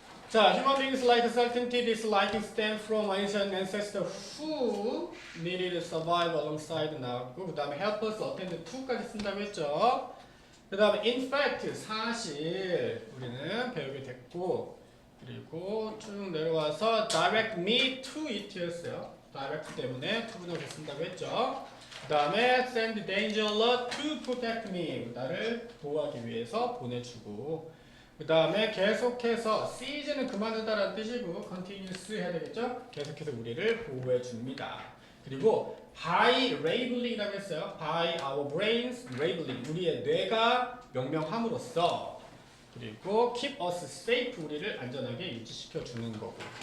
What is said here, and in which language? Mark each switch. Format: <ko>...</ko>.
<en>자, human beings like certainty. This liking stems from ancient ancestors who needed to survive alongside</en> <ko>나왔고, 그 다음에</ko> <en>help us attend to까지</en> <ko>쓴다고 했죠. 그 다음에</ko> <en>in fact,</en> <ko>사실 우리는 배우게 됐고, 그리고 쭉 내려와서</ko> <en>direct me to it</en> <ko>였어요. direct 때문에 to 분역을 쓴다고 했죠. 그 다음에</ko> <en>send danger alert to protect me.</en> <ko>나를 보호하기 위해서 보내주고, 그 다음에 계속해서 seize는 그만두다라는 뜻이고 continuous 해야 되겠죠? 계속해서 우리를 보호해 줍니다. 그리고 by labeling이라고 했어요.</ko> <en>by our brains labeling</en> <ko>우리의 뇌가 명명함으로써 그리고</ko> <en>keep us safe</en> <ko>우리를 안전하게 유지시켜 주는 거고.</ko>